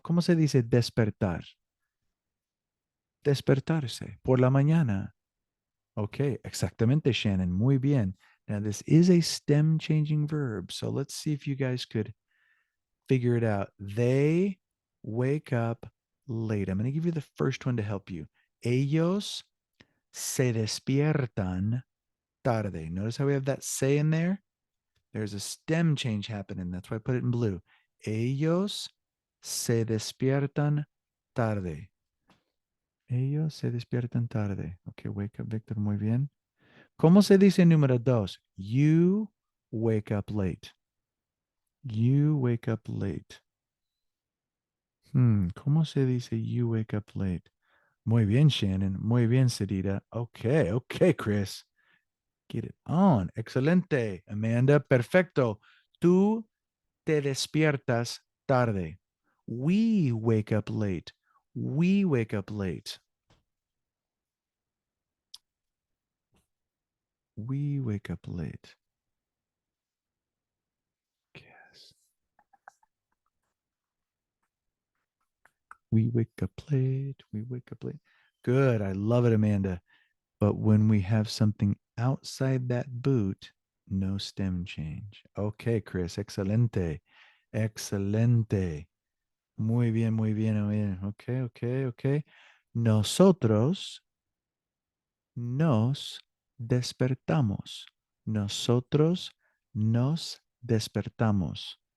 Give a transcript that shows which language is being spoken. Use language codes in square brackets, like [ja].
[es] ¿Cómo se dice despertar? Despertarse. Por la mañana. Okay, exactamente, Shannon. Muy bien. [en] Now, this is a stem changing verb. So let's see if you guys could figure it out. They wake up late. I'm going to give you the first one to help you. [es] Ellos se despiertan tarde. [en] Notice how we have that se in there? There's a stem change happening. That's why I put it in blue. [es] Ellos se despiertan tarde. Ellos se despiertan tarde. [en] Okay, wake up, [es] Victor. Muy bien. ¿Cómo se dice número dos? [en] You wake up late. You wake up late. [es] ¿Cómo se dice [en] you wake up late? [es] Muy bien, Shannon. Muy bien, Sarita. Okay, Chris. [en] Get it on. [es] Excelente. Amanda, perfecto. Tú te despiertas tarde. [en] We wake up late. We wake up late. We wake up late. Yes. We wake up late. We wake up late. Good. I love it, Amanda. But when we have something outside that boot, no stem change. [es] Okay, Chris. Excelente. Excelente. Muy bien, muy bien, muy bien. Okay. Nosotros nos despertamos. Nosotros nos despertamos.